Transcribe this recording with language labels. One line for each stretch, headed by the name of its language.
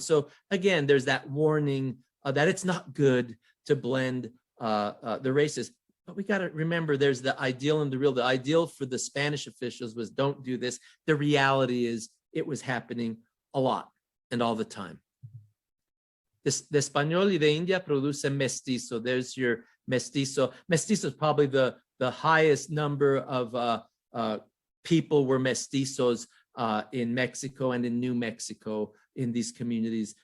English: So again, there's that warning that it's not good to blend the races. But we got to remember, there's the ideal and the real. The ideal for the Spanish officials was, don't do this. The reality is it was happening a lot and all the time.
Spanish: De Español y de India produce mestizo.
English: There's your mestizo. Mestizo is probably the highest number of people were mestizos in Mexico and in New Mexico in these communities.